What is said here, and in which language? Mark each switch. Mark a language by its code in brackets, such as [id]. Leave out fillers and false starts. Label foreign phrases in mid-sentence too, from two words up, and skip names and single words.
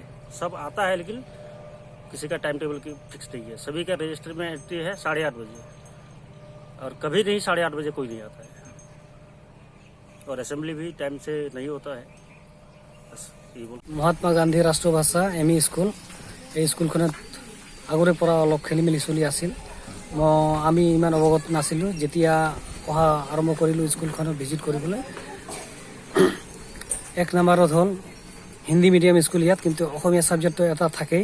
[hi] सब आता है लेकिन किसी का [en] time table [hi] की फिक्स नहीं है। सभी का रजिस्टर में एंट्री है 8:30 बजे और कभी नहीं 8:30 बजे कोई नहीं आता है, और असेंबली भी टाइम से नहीं होता है। बस ये बोल। [as] महात्मा गांधी राष्ट्रीय भाषा एम स्कूल এই স্কুলখনত আগৰে পৰা অলপ খেলি মেলি চলি আছিল। আমি ইমান অৱগত নাছিলোঁ। যেতিয়া অহা আৰম্ভ কৰিলোঁ স্কুলখনত ভিজিট কৰিবলৈ, 1 নম্বৰত হ'ল হিন্দী [en] medium school [as] ইয়াত, কিন্তু অসমীয়া ছাবজেক্টটো এটা থাকেই।